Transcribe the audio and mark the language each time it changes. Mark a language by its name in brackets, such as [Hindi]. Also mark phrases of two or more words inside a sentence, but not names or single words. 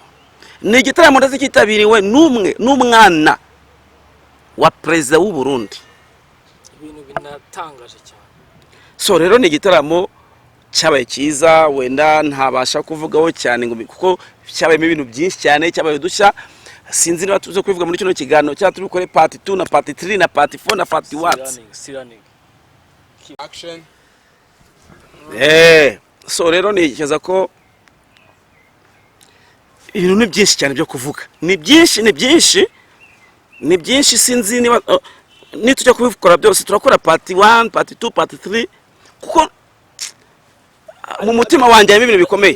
[Kinyarwanda] Ni igitaramo ndazi kitabiriwe n'umwana wa president w'u Burundi. Ibintu binatangaje cyane. So rero ni igitaramo cyabaye cyiza, wenda ntabasha kuvugaho cyane ngo kuko cyabayemo ibintu byinshi cyane, cyabaye udushya. Sinzi niba tuze kubivuga muri kino kiganiro cya tubikore part 2 na part 3 na part 4 na part 1. Action. So rero nikeza ko ibintu ni byinshi cyane byo kuvuga. Ni byinshi sinzi niba nitujya kubikora byose turakora part 1, part 2, part 3 kuko mu mutima wanjye harimo ibintu bikomeye.